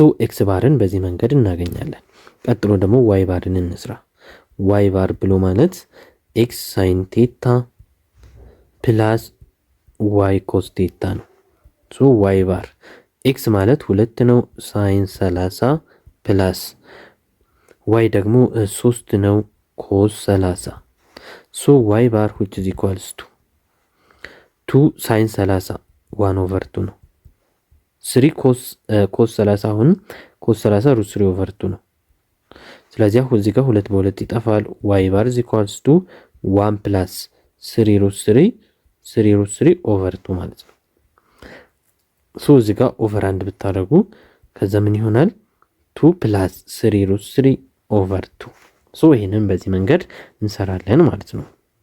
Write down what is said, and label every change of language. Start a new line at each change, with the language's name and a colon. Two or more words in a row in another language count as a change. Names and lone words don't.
Amharic: ኤክስ ባርን በዚህ መንገድ እናገኛለን። ቀጥሎ ደግሞ ዋይ ባርን እንስራ። ዋይ ባር ብሎ ማለት
English: x sin theta plus y cos theta
Amharic: ነው። ሶ
English: y bar x
Amharic: ማለት 2 ነው፣
English: sin 30 plus y
Amharic: ደግሞ 3 ነው፣
English: cos 30 so y bar which is equals to 2
Amharic: ሳይን 30 1 ኦቨር 2 ነው። 3 ኮስ 30 አሁን
English: cos 30 root 3 over 2
Amharic: ነው። ስለዚህ አሁን እዚህ ጋር 2 በ2 ይጠፋል።
English: y bar is equals to 1 plus 3 root 3 over 2
Amharic: ማለት ነው። ሶ እዚህ ጋር ኦቨር አንድ ብታደርጉ ከዛ ምን ይሆናል?
English: 2 plus 3 root 3 over 2
Amharic: ሶ ይሄንን በዚህ መንገድ እንሰራለን ማለት ነው።